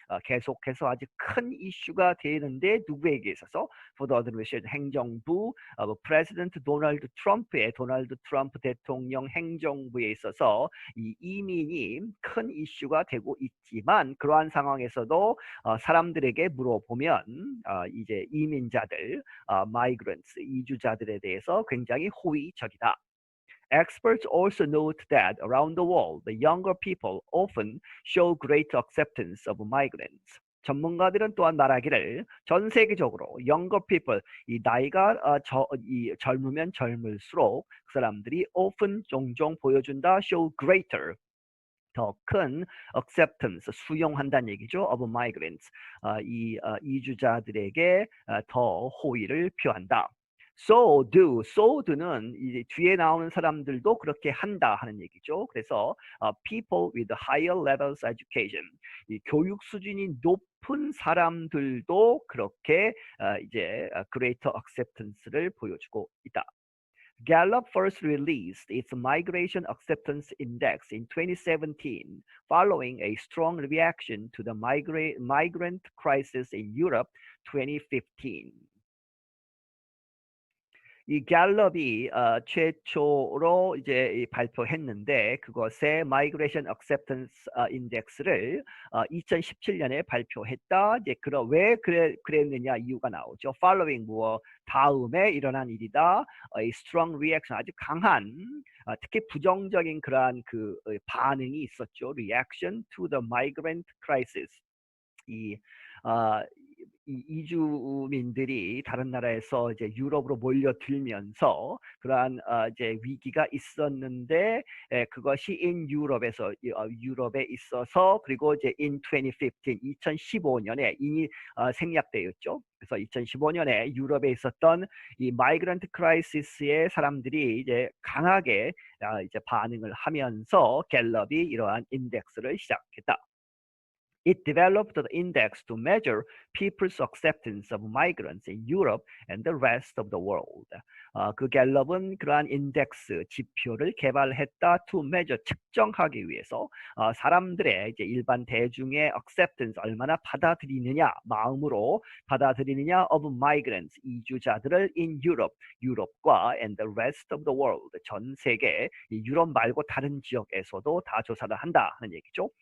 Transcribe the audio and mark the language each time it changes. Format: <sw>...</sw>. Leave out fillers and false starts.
<ko>계속해서 아주 큰 이슈가 되는데 누구에게 있어서</ko> <en>for the administration</en> <ko>행정부 프레지던트 도널드 트럼프 대통령 행정부에 있어서 이 이민이 큰 이슈가 되고 있지만 그러한 상황에서도 사람들에게 물어보면 이제 이민자들 migrants 이주자들에 대해서 굉장히 호의적이다.</ko> <en>Experts also note that around the world, the younger people often show greater acceptance of migrants.</en> <ko>전문가들은 또한 말하기를 전 세계적으로 younger people, 이 나이가 젊으면 젊을수록 그 사람들이 often 종종 보여준다,</ko> <en>show greater,</en> <ko>더 큰 acceptance, 수용한다는 얘기죠.</ko> <en>of migrants,</en> <ko>이주자들에게 더 호의를 표한다. So do는 이제 뒤에 나오는 사람들도 그렇게 한다 하는 얘기죠. 그래서</ko> <en>people with higher levels education,</en> <ko>이 교육 수준이 높은 사람들도 그렇게 이제</ko> <en>greater acceptance</en> <ko>를 보여주고 있다.</ko> <en>Gallup first released its Migration Acceptance Index in 2017, following a strong reaction to the migrant crisis in Europe 2015.</en> <ko>이 갤럽이 최초로 이제 발표했는데 그것의 Migration Acceptance Index를 2017년에 발표했다. 이제 왜 그랬느냐 이유가 나오죠. Following 다음에 일어난 일이다.</ko> <en>A strong reaction</en> <ko>아주 강한 특히 부정적인 그러한 그 반응이 있었죠.</ko> <en>Reaction to the migrant crisis. 이</en> <ko>이 이주민들이 다른 나라에서 이제 유럽으로 몰려들면서 그러한 이제 위기가 있었는데 그것이 유럽에서 유럽에 있어서 그리고 이제 in 2015년에 이미 생략되었죠. 그래서 2015년에 유럽에 있었던 이 마이그런트 크라이시스에 사람들이 이제 강하게 이제 반응을 하면서 갤럽이 이러한 인덱스를 시작했다.</ko> <en>It developed the index to measure people's acceptance of migrants in Europe and the rest of the world.</en> <ko>그 갤럽은 그러한 인덱스 지표를 개발했다</ko> <en>to measure</en> <ko>측정하기 위해서 사람들의 이제 일반 대중의 acceptance 얼마나 받아들이느냐 마음으로 받아들이느냐</ko> <en>of migrants</en> <ko>이주자들을</ko> <en>in Europe</en> <ko>유럽과</ko> <en>and the rest of the world</en> <ko>전 세계 유럽 말고 다른 지역에서도 다 조사를 한다 하는 얘기죠.</ko>